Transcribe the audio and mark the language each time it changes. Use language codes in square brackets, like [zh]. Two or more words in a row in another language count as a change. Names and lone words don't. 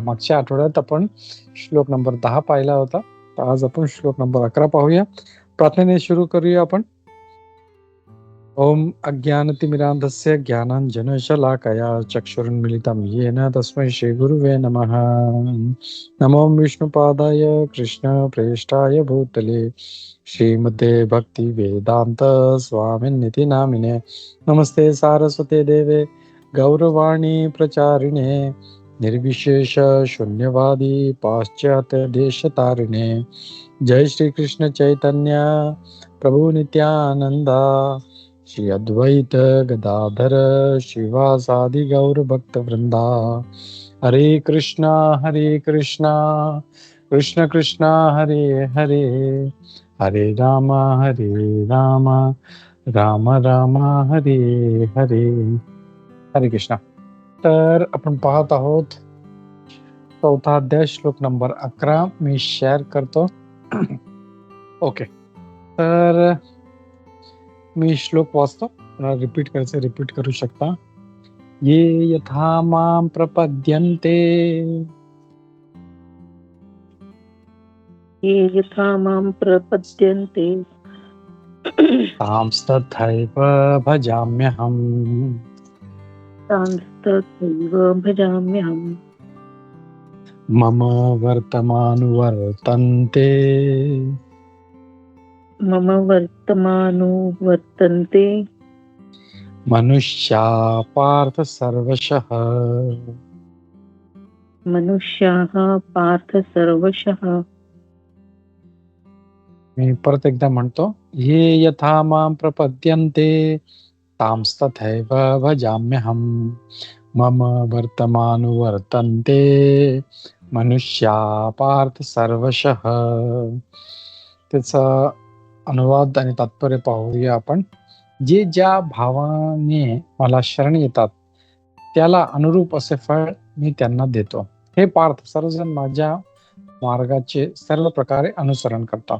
[mr] मागच्या आठवड्यात आपण श्लोक नंबर 10 पाहिला होता. तर आज आपण श्लोक नंबर 11 पाहूया. प्रार्थनेने सुरू करूया आपण. [sa] ओम अज्ञानतिमिरान्धस्य ज्ञानाञ्जनशलाकया चक्षुरुन्मिलितं येन तस्मै श्रीगुरुवे नमः. नमो विष्णुपादाय कृष्णप्रेष्ठाय भूतले श्रीमते भक्तिवेदान्त स्वामिन्निति नामिने. नमस्ते सारस्वते देवे गौरवाणी प्रचारिणे निर्विशेष शून्यवादी पाश्चात्य देशतारिणे. [bn] জয় শ্রী কৃষ্ণ চৈতন্য প্রভু নিত্যানন্দা শ্রী অদ্বৈত গদাধর শিবাসাদি গৌর ভক্ত বৃন্দা. [sa] हरे कृष्णा कृष्ण कृष्णा हरे हरे हरे राम राम राम हरे हरे. हरे कृष्णा. [mr] तर आपण पाहत आहोत चौथा अध्याय श्लोक नंबर 11. मी शेअर करतो. ओके, तर मी श्लोक वाचतो. रिपीट करायचं, रिपीट करू शकता. [sa] ये यथा मां प्रपद्यन्ते ये यथा मां प्रपद्यन्ते तांस्तथैव भजाम्यहम्. तांस्तथैव भजाम्यहम्. मम वर्तमानुवर्तन्ते मम वर्तमानुवर्तन्ते मनुष्या पार्थ सर्वशः. मनुष्याः पार्थ सर्वशः. [mr] मी परत एकदा म्हणतो. [sa] ये यथा मां प्रपद्यन्ते तांस्तथैव भजाम्यहम्. मम वर्तमानुवर्तन्ते मनुष्या पार्थ सर्वशः. [mr] त्याचा अनुवाद आणि तात्पर्य पाहूया आपण. जे ज्या भावाने मला शरण येतात त्याला अनुरूप असे फळ मी त्यांना देतो. हे पार्थ, सर्वजण माझ्या मार्गाचे सर्व प्रकारे अनुसरण करतात.